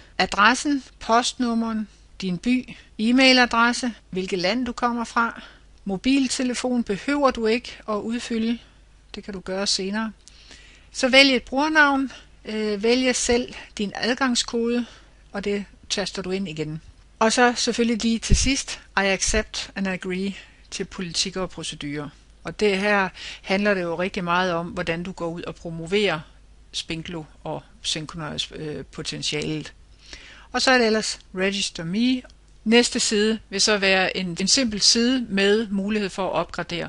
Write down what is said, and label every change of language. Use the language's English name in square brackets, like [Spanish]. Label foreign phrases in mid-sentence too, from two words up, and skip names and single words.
[Danish] Adressen, postnummeren, din by, e-mailadresse, hvilket land du kommer fra. Mobiltelefon behøver du ikke at udfylde. Det kan du gøre senere. Så vælg et brugernavn, vælg selv din adgangskode, og det taster du ind igen. Og så selvfølgelig lige til sidst, [English] I accept and agree [Danish] til politik og procedurer. Og det her handler det jo rigtig meget om, hvordan du går ud og promoverer Spinklo og Synchronize potentialet. Og så er det ellers [English] Register Me. [Danish] Næste side vil så være en simpel side med mulighed for at opgradere.